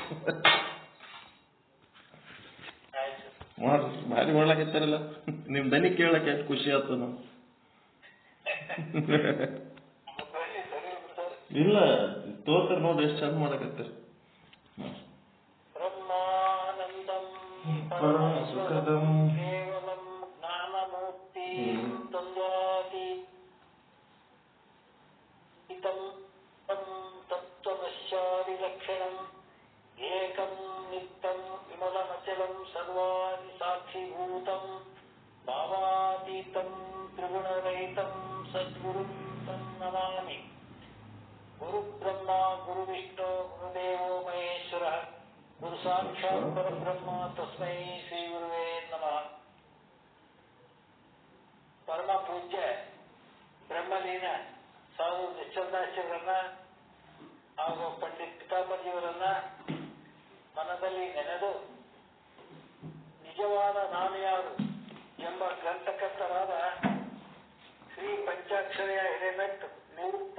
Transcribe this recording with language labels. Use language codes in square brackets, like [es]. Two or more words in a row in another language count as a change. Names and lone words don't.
[kn] ಮಾಡ್ರಿ, ಭಾರಿ ಮಾಡ್ಲಾಕತ್ತಾರಲ್ಲ, ನಿಮ್ ದನಿ ಕೇಳಕ್ಕೆ ಎಷ್ಟು ಖುಷಿ ಆಯ್ತು ನಾವು. ಇಲ್ಲ, ಸ್ತೋತ್ರ ನೋಡ್ರಿ ಎಷ್ಟು ಚಂದ ಮಾಡಕತ್ತಾರ. [sa] ಬ್ರಹ್ಮಾನಂದಂ ಪರಮ ಸುಖದಂ ಕೇವಲಂ ಜ್ಞಾನಮೂರ್ತಿ ತಂದಾತಿ ಇತಂ ತತ್ವಮಸ್ಯಾದಿ ಲಕ್ಷಣಂ ಏಕಂ ನಿತ್ಯಂ ವಿಮಲಮಚಲಂ ಸರ್ವಾದಿ ಸಾಕ್ಷಿಭೂತಂ ಭಾವಾತೀತಂ ತ್ರಿಗುಣರಹಿತಂ ಸದ್ಗುರುಂ ತಂ ನಮಾಮಿ. ಗುರು ಬ್ರಹ್ಮ ಗುರು ವಿಷ್ಣು ಗುರುದೇವೋ ಮಹೇಶ್ವರ ಗುರು ಸಾಕ್ಷಾತ್ ಪರಬ್ರಹ್ಮ ತಸ್ಮೈ ಶ್ರೀ ಗುರುವೇ ನಮಃ. [kn] ಪರಮ ಪೂಜ್ಯ ಬ್ರಹ್ಮಲೀನ ಸಾಧು ನಿಶ್ಚಲದಾಸರನ್ನ ಹಾಗೂ ಪಂಡಿತ್ ಪಿತಾಮಜಿಯವರನ್ನ ಮನದಲ್ಲಿ ನೆನೆದು ನಿಜವಾದ ನಾನು ಯಾರು ಎಂಬ ಗ್ರಂಥಕರ್ತರಾದ ಶ್ರೀ ಪಂಚಾಕ್ಷರಯ ಹಿರೇಮಠ್ ನಿವೃತ್ತ